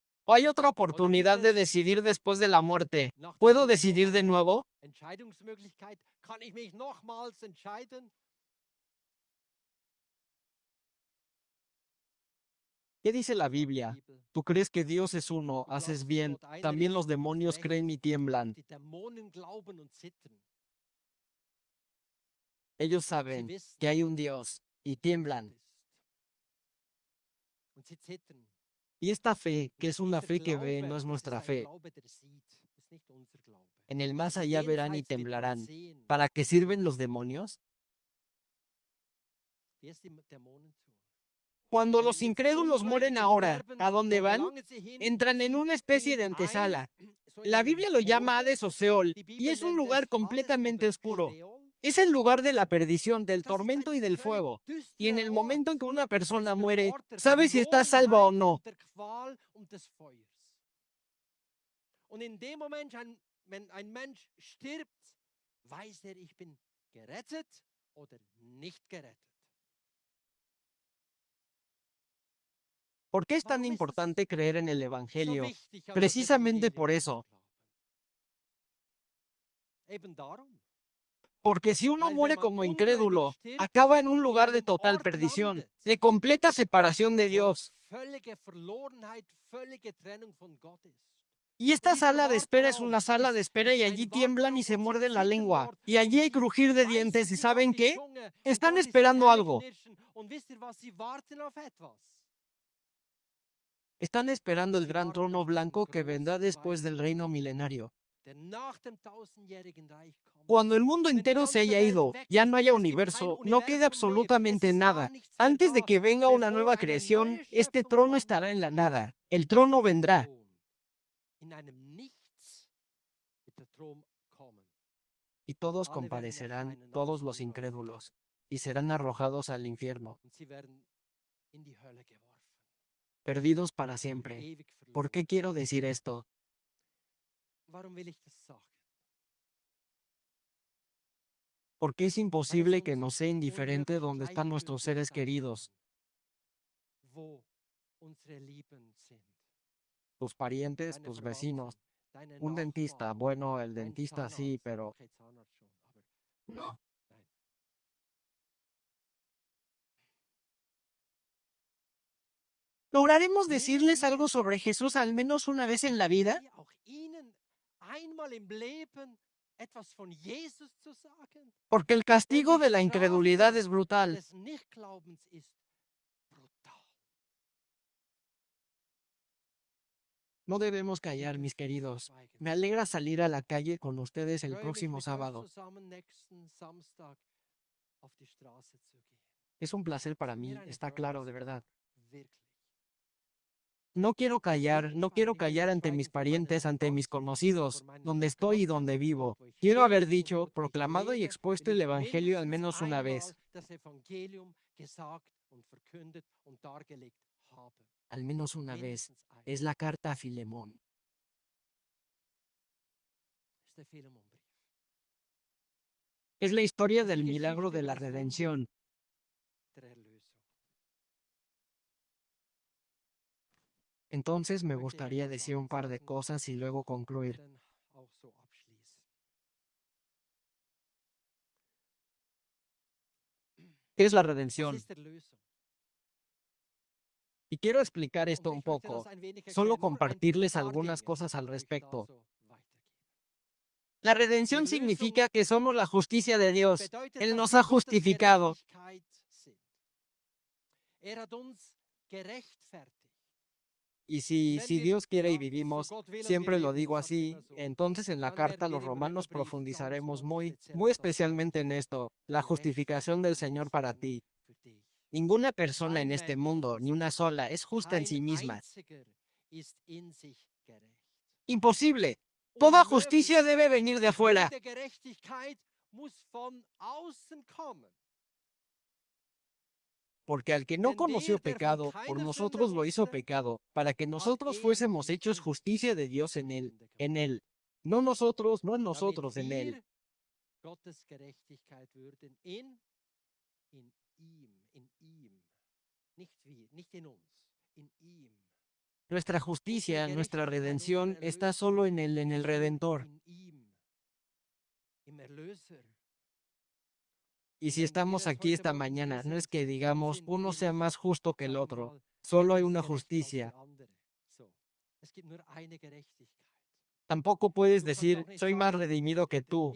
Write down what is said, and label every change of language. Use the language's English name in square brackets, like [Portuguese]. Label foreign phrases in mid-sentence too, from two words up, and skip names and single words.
[Spanish] ¿O hay otra oportunidad de decidir después de la muerte? ¿Puedo decidir de nuevo? [German] Entscheidungsmöglichkeit? Kann ich mich nochmals entscheiden? [Spanish] ¿Qué dice la Biblia? Tú crees que Dios es uno, [German] Du [Spanish] haces [German] glaubst, dass [Spanish] bien. [German] Gott einer [Spanish] También [German] ist, [Spanish] los [German] du tust [Spanish] demonios [German] recht. [Spanish] creen y tiemblan. [German] Die Dämonen glauben und zittern. [Spanish] Ellos [German] Sie [Spanish] saben [German] wissen, [Spanish] que hay un Dios y [German] dass Gott [Spanish] tiemblan. [German] ist. Und sie zittern. [Spanish] Y esta fe, que [German] Und [Spanish] es una [German] dieser [Spanish] fe que ve, no [German] Glaube, [Spanish] es [German] das ist [Spanish] nuestra [German] ein [Spanish] fe. [German] Glaube, der sieht. Das ist nicht unser Glaube. [Spanish] En el más [German] Im [Spanish] allá verán y [German] Jenseits wird man [Spanish] temblarán. [German] sehen, [Spanish] ¿Para qué sirven los demonios? [German] wie es die Dämonen tun. [Spanish] Cuando [German] Wenn [Spanish] los [German] jetzt [Spanish] incrédulos mueren [German] Ungläubige [Spanish] ahora, [German] sterben, [Spanish] ¿a dónde [German] wo [Spanish] van? [German] gelangen sie hin? [Spanish] Entran en [German] Sie [Spanish] una especie de [German] gehen [Spanish] antesala. [German] so in [Spanish] La [German] einen [Spanish] Biblia lo llama [German] Vorhof. [Spanish] Hades o Seol, [German] Die [Spanish] y [German] Bibel [Spanish] es un [German] nennt [Spanish] lugar [German] es Hades [Spanish] completamente [German] oder [Spanish] oscuro. [German] Sheol. [Spanish] Es el lugar de la perdición, del [German] Das ist ein [Spanish] tormento y del [German] völlig [Spanish] fuego. Y en [German] düsterer [Spanish] el [German] Ort. [Spanish] momento en que una [German] Das ist [Spanish] persona [German] der [Spanish] muere, [German] Ort der [Spanish] sabe si está salva o [German] Verlorenheit [Spanish] no. [German] und der Qual und des Feuers. Und in dem Moment, wenn ein Mensch stirbt, weiß er, ich bin gerettet oder nicht gerettet. [Spanish] ¿Por qué es tan [German] Warum ist [Spanish] es importante creer en el [German] so [Spanish] Evangelio? [German] wichtig, an das [Spanish] Precisamente [German] Evangelium [Spanish] por [German] zu [Spanish] eso. [German] glauben? Eben darum. [Spanish] Porque si uno [German] Weil wenn [Spanish] muere [German] man [Spanish] como [German] ungläubig [Spanish] incrédulo, [German] stirbt, [Spanish] acaba en un [German] in [Spanish] lugar de [German] einem [Spanish] total [German] Ort [Spanish] perdición, [German] landet, [Spanish] de completa separación de [German] wo [Spanish] Dios. [German] völlige Verlorenheit, völlige Trennung von Gott ist. [Spanish] Y [German] Und [Spanish] esta [German] dieser [Spanish] sala de espera es [German] Warteraum [Spanish] una sala de espera y [German] ist [Spanish] allí [German] ein [Spanish] tiemblan y [German] Warteraum [Spanish] se [German] und sie [Spanish] muerden la [German] zittern [Spanish] lengua. [German] dort [Spanish] Y [German] und [Spanish] allí hay [German] sie [Spanish] crujir de [German] beißen [Spanish] dientes. ¿Y [German] sich auf [Spanish] saben [German] die [Spanish] qué? [German] Zunge und [Spanish] Están [German] dort ist [Spanish] esperando algo. [German] Zähneknirschen. Und wisst ihr was? Sie warten auf etwas. [Spanish] Están esperando el [German] Sie [Spanish] gran [German] warten [Spanish] trono [German] auf diesen [Spanish] blanco que vendrá [German] großen [Spanish] después del [German] weißen [Spanish] reino [German] Thron, [Spanish] milenario. [German] der nach dem tausendjährigen Reich kommt. [Spanish] Cuando el mundo [German] Wenn die [Spanish] entero se [German] ganze [Spanish] haya [German] Welt [Spanish] ido, [German] weg [Spanish] ya [German] ist, [Spanish] no haya [German] es gibt kein [Spanish] universo, no queda [German] Universum mehr, es [Spanish] absolutamente [German] ist gar [Spanish] nada. [German] nichts mehr [Spanish] Antes de [German] da, [Spanish] que venga una [German] bevor [Spanish] nueva [German] eine [Spanish] creación, [German] neue [Spanish] este [German] Schöpfung [Spanish] trono [German] kommt. [Spanish] estará en la nada. El trono vendrá. [German] Thron. In einem Nichts wird der Thron kommen. [Spanish] Y todos [German] Alle werden [Spanish] comparecerán, [German] erscheinen, [Spanish] todos [German] alles [Spanish] los [German] Ungläubige. [Spanish] incrédulos, y serán arrojados al infierno, [German] Und sie werden in die Hölle geworfen. [Spanish] perdidos para siempre. [German] Ewig [Spanish] ¿Por [German] verloren. [Spanish] qué quiero decir esto? [German] Warum will ich das sagen? [Spanish] Porque es [German] Weil es [Spanish] imposible que [German] uns [Spanish] nos sea indiferente [German] unmöglich [Spanish] donde están nuestros [German] gleichgültig [Spanish] seres [German] sein [Spanish] queridos, [German] kann, wo unsere Lieben sind. [Spanish] tus parientes, [German] Deine [Spanish] tus [German] Verwandten, [Spanish] vecinos. [German] deine [Spanish] Un dentista, [German] Nachbarn, [Spanish] bueno, el [German] dein [Spanish] dentista sí, [German] Zahnarzt. [Spanish] pero [German] Okay, Zahnarzt schon, aber [Spanish] no. [German] nein. [Spanish] ¿Lograremos [German] Nehmen [Spanish] decirles [German] wir [Spanish] algo [German] es [Spanish] sobre Jesús al menos una vez en la vida? [German] wir auch ihnen einmal im Leben etwas von Jesus zu sagen? [Spanish] Porque el [German] Denn [Spanish] castigo [German] die [Spanish] de la incredulidad [German] Strafe [Spanish] es brutal. [German] des Nichtglaubens ist brutal. [Spanish] No debemos [German] Wir [Spanish] callar, mis [German] dürfen nicht [Spanish] queridos. [German] schweigen. [Spanish] Me alegra salir a la calle con ustedes [German] Ich [Spanish] el [German] freue mich, [Spanish] próximo [German] mit euch [Spanish] sábado. [German] zusammen nächsten Samstag auf die Straße zu gehen. [Spanish] Es un placer para [German] Für mir [Spanish] mí, [German] eine [Spanish] está [German] Freude, [Spanish] claro, de verdad. [German] wirklich. [Spanish] No quiero [German] Ich will [Spanish] callar, [German] nicht [Spanish] no [German] schweigen, [Spanish] quiero [German] ich will [Spanish] callar [German] nicht [Spanish] ante mis [German] schweigen vor meinen [Spanish] parientes, ante mis [German] Verwandten, [Spanish] conocidos, [German] vor meinen [Spanish] donde estoy y [German] Bekannten, [Spanish] donde vivo. [German] dort, wo ich [Spanish] Quiero haber [German] lebe und [Spanish] dicho, [German] dort, wo ich [Spanish] proclamado y [German] lebe, [Spanish] expuesto [German] will [Spanish] el [German] ich [Spanish] Evangelio al [German] mindestens [Spanish] menos una vez. [German] einmal das Evangelium gesagt und verkündet und dargelegt haben. [Spanish] Al menos una vez. [German] Mindestens einmal. [Spanish] Es la carta a Filemón. [German] Das ist der Philemonbrief. [Spanish] Es la historia [German] Es ist [Spanish] del [German] die [Spanish] milagro [German] Geschichte [Spanish] de [German] über [Spanish] la [German] das Wunder [Spanish] redención. [German] der Erlösung. [Spanish] Entonces me [German] Möchte [Spanish] gustaría [German] etwas [Spanish] decir un par de [German] sagen [Spanish] cosas y luego [German] und [Spanish] concluir. [German] dann auch so abschließen. [Spanish] ¿Qué es la [German] Was [Spanish] redención? [German] ist Erlösung? [Spanish] Y quiero explicar [German] Und [Spanish] esto un [German] ich möchte das [Spanish] poco, [German] ein wenig [Spanish] solo [German] erklären, nur ein [Spanish] compartirles [German] paar [Spanish] algunas [German] Dinge [Spanish] cosas al [German] will ich da [Spanish] respecto. [German] so weitergeben. [Spanish] La [German] Die [Spanish] redención [German] Erlösung [Spanish] significa que somos la justicia de Dios. [German] bedeutet, [Spanish] Él [German] dass [Spanish] nos [German] wir [Spanish] ha [German] Gottes [Spanish] justificado. [German] Gerechtigkeit sind. Hat uns gerechtfertigt. [Spanish] Y si [German] Wenn wir, [Spanish] Dios quiere y [German] ja, so [Spanish] vivimos, [German] Gott will und wir [Spanish] siempre lo [German] leben, ich [Spanish] digo [German] sag's [Spanish] así, [German] immer so, [Spanish] entonces en la [German] dann werden [Spanish] carta a [German] wir [Spanish] los [German] im [Spanish] romanos [German] Römerbrief [Spanish] profundizaremos [German] ganz [Spanish] muy [German] speziell auf das [Spanish] especialmente en esto, la [German] die [Spanish] justificación del [German] Rechtfertigung [Spanish] Señor [German] Gottes [Spanish] para [German] lernen [Spanish] ti. [German] für dich. [Spanish] Ninguna persona en [German] Kein [Spanish] este [German] Mensch auf [Spanish] mundo, ni [German] dieser [Spanish] una [German] Welt, [Spanish] sola, es justa en [German] kein [Spanish] sí misma. [German] einziger ist in sich gerecht. [Spanish] Imposible. Toda justicia [German] Unmöglich. [Spanish] debe venir de afuera. [German] Jede Gerechtigkeit muss von außen kommen. [Spanish] Porque al que no [German] Denn [Spanish] conoció [German] der von [Spanish] pecado, por [German] keiner Sünde [Spanish] nosotros lo hizo [German] wusste, [Spanish] pecado, para que [German] hat [Spanish] nosotros [German] ihn [Spanish] fuésemos [German] in [Spanish] hechos [German] uns [Spanish] justicia de Dios [German] zur Sünde [Spanish] en [German] gemacht. [Spanish] Él. No nosotros, no en [German] Damit [Spanish] nosotros, en Él. [German] wir Gottes Gerechtigkeit würden in ihm, in ihm. Nicht wir, nicht in uns, in ihm. [Spanish] Nuestra justicia, nuestra redención está solo en el Redentor. Y si estamos aquí esta mañana, no es que digamos uno sea más justo que el otro. Solo hay una justicia. Tampoco puedes decir, soy más redimido que tú.